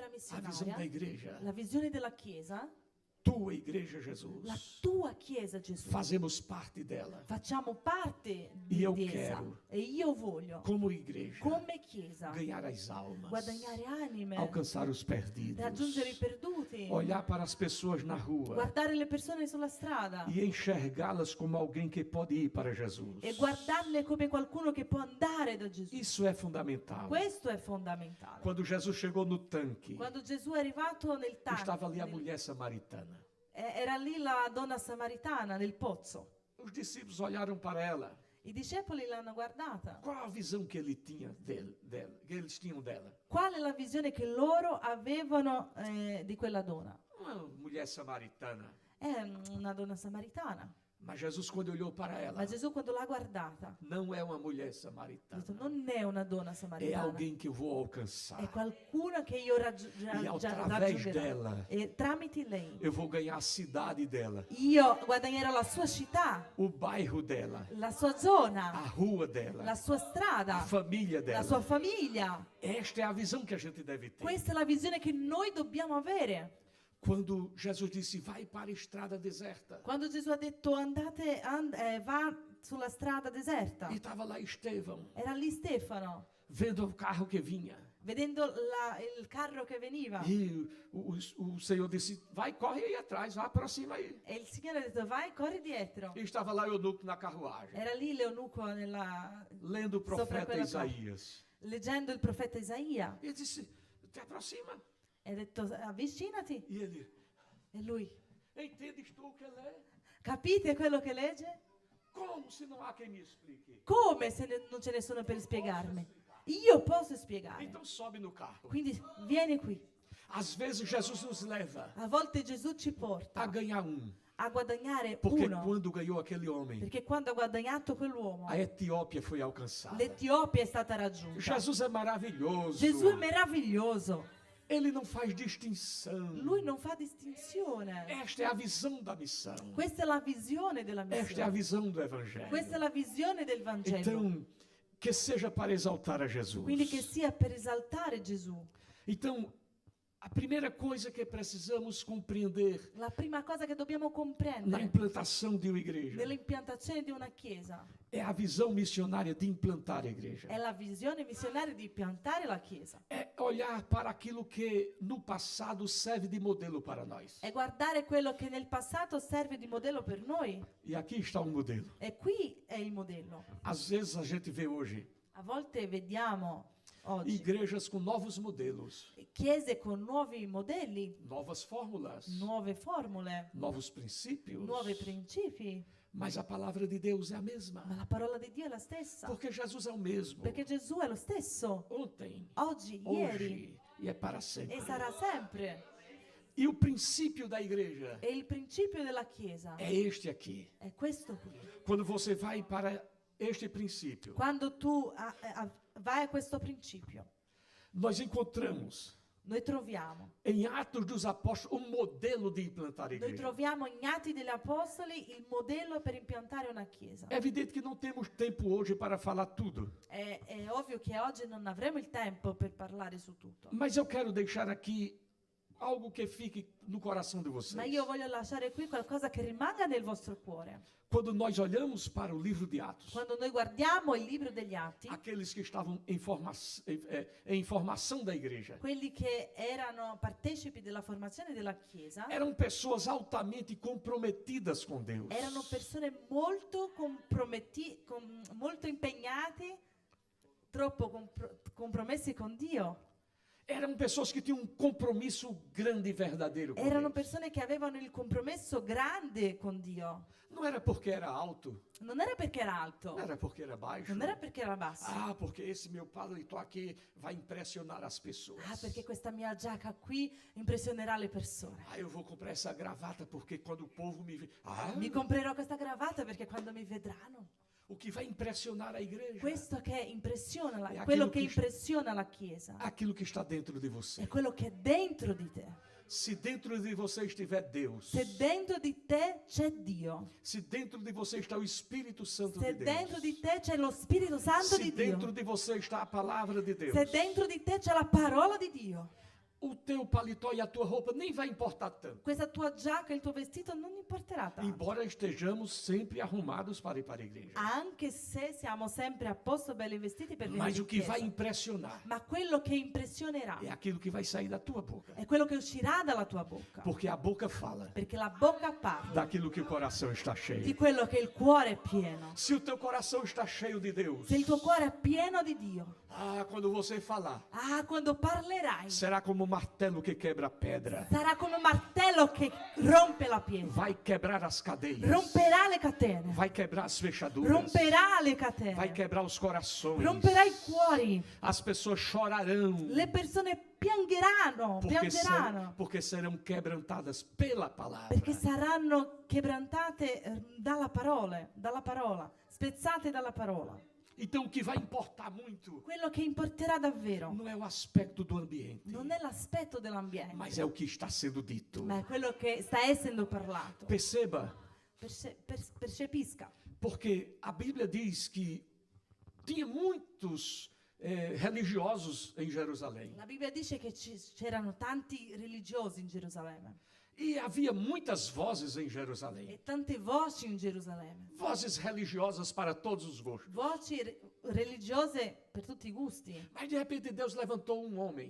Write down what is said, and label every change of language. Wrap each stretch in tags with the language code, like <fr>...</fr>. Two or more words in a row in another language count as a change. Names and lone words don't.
<pt>a visão da missionaria, igreja,</pt> <it>la visione della Chiesa,</it> <pt>tua igreja, Jesus,</pt> <it>la tua Chiesa, Gesù.</it> <pt>fazemos parte dela.</pt> <it>Facciamo parte</it> <pt>E eu</pt> <it>di essa.</it> <pt>quero,</pt> <it>E io voglio,</it> <pt>como igreja,</pt> <it>come Chiesa,</it> <pt>ganhar as almas,</pt> <it>guadagnare anime,</it> <pt>alcançar os perdidos,</pt> <it>raggiungere i perduti,</it> <pt>olhar para as pessoas na rua</pt> <it>guardare le persone sulla strada</it> <pt>e enxergá-las como alguém que pode ir para Jesus.</pt> <it>e guardarle come qualcuno che può andare da Gesù.</it> <pt>Isso é fundamental.</pt> <it>Questo è fondamentale.</it> <pt>Quando Jesus chegou no tanque,</pt> <it>Quando Gesù è arrivato nel</it> <pt>estava ali a</pt> <it>tanque,</it> <pt>mulher samaritana.</pt> <it>era lì la donna samaritana nel pozzo.</it> <pt>Os discípulos olharam para ela.</pt> <it>I discepoli l'hanno guardata.</it> <pt>Qual a visão que ele tinha dela, que eles tinham dela?</pt> <it>Qual è la visione che loro avevano di quella donna?</it> <pt>Uma mulher samaritana.</pt> <it>È una donna samaritana.</it> <pt>Mas Jesus, quando olhou para ela,</pt> <it>Ma Gesù quando l'ha guardata,</it> <pt>não é uma mulher</pt> <it>ha</it> <pt>samaritana.</pt> <it>detto non è una donna</it> <pt>É</pt> <it>samaritana,</it> <pt>alguém que eu vou alcançar.</pt> <it>è qualcuno che io</it> <pt>E através</pt> <it>raggiungerò.</it> <pt>dela,</pt> <it>E tramite lei</it> <pt>eu vou ganhar a cidade dela,</pt> <it>io guadagnerò la sua città,</it> <pt>o bairro dela,</pt> <it>la sua zona,</it> <pt>a rua dela,</pt> <it>la sua</it> <pt>a</pt> <it>strada,</it> <pt>família</pt> <it>la sua</it> <pt>dela.</pt> <it>famiglia.</it> <pt>Esta é a visão que a gente deve ter.</pt> <it>Questa è la visione che noi dobbiamo avere.</it> <pt>Quando Jesus disse, vai para a estrada deserta.</pt> <it>Quando Gesù ha detto va sulla strada deserta,</it> <pt>E estava lá Estevão,</pt> <it>era lì Stefano,</it> <pt>vendo o carro que vinha.</pt> <it>vedendo il carro che veniva.</it> <pt>E o Senhor disse, vai, corre aí atrás, vai, aproxima aí.</pt> <it>E il Signore ha detto vai, corri dietro.</it> <pt>E estava lá Eunuco na carruagem,</pt> <it>Era lì l'eunuco</it> <pt>lendo o</pt> <it>Sopra</it> <pt>profeta</pt> <it>quella</it> <pt>Isaías.</pt> <it>leggendo il profeta Isaia.</it> <pt>E ele disse, te aproxima.</pt> <it>E ha detto avvicinati.</it> <pt>E ele,</pt> <it>E lui,</it> <pt>entendes tu o que lê?</pt> <it>capite quello che legge?</it> <pt>Como se não há quem me explique?</pt> <it>Come se non c'è nessuno per spiegarmi? Io posso spiegare.</it> <pt>Então sobe no carro.</pt> <it>Quindi vieni qui.</it> <pt>Às vezes Jesus nos leva</pt> <it>A volte Gesù ci</it> <pt>a</pt> <it>porta</it> <pt>ganhar</pt> <it>a guadagnare</it> <pt>Porque</pt> <it>uno.</it> <pt>quando ganhou aquele homem,</pt> <it>Perché quando ha guadagnato quell'uomo,</it> <pt>a Etiópia foi alcançada.</pt> <it>l'Etiopia è stata raggiunta.</it> <pt>Jesus é maravilhoso.</pt> <it>Gesù è meraviglioso.</it> <pt>Ele não faz distinção.</pt> <it>Lui non fa distinzione.</it> <pt>Esta é a visão da missão.</pt> <it>Questa è la visione della</it> <pt>Esta é a</pt> <it>missione.</it> <pt>visão do Evangelho.</pt> <it>Questa è la visione del Vangelo.</it> <pt>Então, que seja para exaltar a Jesus.</pt> <it>Quindi che sia per esaltare Gesù.</it> <pt>Então, a primeira coisa que precisamos compreender</pt> <it>La prima cosa che dobbiamo</it> <pt>na</pt> <it>comprendere</it> <pt>implantação de uma igreja</pt> <it>nell'impiantazione di una chiesa</it> <pt>é a visão missionária de implantar a igreja.</pt> <it>è la visione missionaria di piantare la chiesa.</it> <pt>É olhar para aquilo que no passado serve de modelo para nós.</pt> <it>È guardare quello che nel passato serve di modello per noi.</it> <pt>E aqui está um modelo.</pt> <it>E qui è il modello.</it> <pt>Às vezes a gente vê hoje</pt> <it>A volte vediamo oggi</it> <pt>igrejas com novos modelos,</pt> <it>chiese con nuovi modelli,</it> <pt>novas fórmulas,</pt> <it>nuove formule,</it> <pt>novos princípios.</pt> <it>nuovi principi,</it> <pt>Mas a palavra de Deus é a mesma.</pt> <it>ma la parola di Dio è la stessa.</it> <pt>Porque Jesus é o mesmo.</pt> <it>Perché Gesù è lo stesso,</it> <pt>Ontem,</pt> <it>oggi, ieri</it> <pt>hoje e é para sempre.</pt> <it>e sarà sempre.</it> <pt>E o princípio da igreja</pt> <it>E il principio della Chiesa</it> <pt>é este aqui.</pt> <it>è questo qui.</it> <pt>Quando você vai para este princípio,</pt> <it>Quando tu vai a questo principio,</it> <pt>nós encontramos</pt> <it>noi troviamo.</it> <pt>em Atos dos Apóstolos um modelo de implantar a</pt> <it>Noi</it> <pt>igreja.</pt> <it>troviamo in Atti degli Apostoli il modello per impiantare una chiesa.</it> <pt>É evidente que não temos tempo hoje para falar tudo,</pt> <it>È ovvio che oggi non avremo il tempo per parlare su tutto,</it> <pt>mas eu quero deixar aqui algo que fique no coração de vocês.</pt> <it>ma io voglio lasciare qui qualcosa che rimanga nel vostro cuore.</it> <pt>Quando nós olhamos para o livro de Atos,</pt> <it>Quando noi guardiamo il libro degli Atti,</it> <pt>aqueles que estavam em formação da igreja,</pt> <it>quelli che erano partecipi della formazione della Chiesa</it> <pt>eram pessoas altamente comprometidas com Deus.</pt> <it>erano persone molto molto impegnati, troppo compromessi con Dio.</it> <pt>Eram pessoas que tinham um compromisso grande e verdadeiro com</pt> <it>Erano</it> <pt>Deus.</pt> <it>persone che avevano il compromesso grande con Dio.</it> <pt>Não era porque era alto,</pt> <it>Non era perché era alto,</it> <pt>não era porque era baixo.</pt> <it>non era perché era basso.</it> <pt>Ah, porque esse meu paletó aqui vai impressionar as pessoas.</pt> <it>Ah, perché questa mia giacca qui impressionerà le persone.</it> <pt>Ah, eu vou comprar essa gravata porque quando o povo me vê...</pt> <it>Ah, Mi comprerò questa cravatta perché quando mi vedranno.</it> <pt>o que vai impressionar a igreja</pt> <it>Questo che impressiona È quello</it> <pt>aquilo</pt> <it>che che- impressiona la Chiesa</it> <pt>aquilo que está dentro di você.</pt> <it>è quello che è dentro di te.</it> <pt>Se dentro de você estiver Deus,</pt> <it>Se dentro di te c'è Dio,</it> <pt>se dentro de você está o Espírito Santo</pt> <it>se</it> <pt>de dentro Deus,</pt> <it>di te c'è lo Spirito Santo se di dentro Dio,</it> <pt>de você está a palavra de Deus,</pt> <it>se dentro di te c'è la parola di Dio,</it> <pt>o teu paletó e a tua roupa nem vai importar tanto.</pt> <it>questa tua giacca, il tuo vestito non importerà tanto.</it> <pt>Embora estejamos sempre arrumados para ir para a igreja.</pt> <it>Anche se siamo sempre a posto belli vestiti per venire</it> <pt>Mas</pt> <it>in</it> <pt>o que vai</pt> <it>chiesa.</it> <pt>impressionar</pt> <it>Ma quello che impressionerà</it> <pt>é aquilo que vai sair da tua boca.</pt> <it>è quello che uscirà dalla tua bocca.</it> <pt>Porque a boca fala</pt> <it>Perché la bocca parla</it> <pt>daquilo que o coração está</pt> <it>di</it> <pt>cheio.</pt> <it>quello che il cuore è pieno.</it> <pt>Se o teu coração está cheio de Deus,</pt> <it>Se il tuo cuore è pieno di Dio,</it> <pt>quando você falar,</pt> <it>quando parlerai,</it> <pt>será como um martelo que quebra a pedra.</pt> <it>sarà come un martello che rompe la pietra,</it> <pt>Vai quebrar as cadeias.</pt> <it>romperà le catene,</it> <pt>Vai quebrar as fechaduras.</pt> <it>romperà le</it> <pt>Vai</pt> <it>catene,</it> <pt>quebrar os corações.</pt> <it>romperà i cuori,</it> <pt>As pessoas chorarão.</pt> <it>le persone piangeranno,</it> <pt>Porque serão quebrantadas pela palavra.</pt> <it>perché saranno quebrantate dalla parola, spezzate dalla parola.</it> <pt>Então o que vai importar muito</pt> <it>Quello che importerà davvero</it> <pt>não é o aspecto do ambiente,</pt> <it>non è l'aspetto dell'ambiente,</it> <pt>mas é o que está sendo dito.</pt> <it>ma è quello che sta essendo parlato.</it> <pt>Perceba,</pt> <it>Percepisca.</it> <pt>porque a Bíblia diz que tinha muitos religiosos em Jerusalém.</pt> <it>La Bibbia dice che c'erano tanti religiosi in Gerusalemme</it> <pt>E havia muitas vozes em Jerusalém.</pt> <it>e tante voci in Gerusalemme,</it> <pt>Vozes religiosas para todos os gostos.</pt> <it>voci religiose per tutti i gusti,</it> <pt>Mas de repente Deus levantou um homem</pt>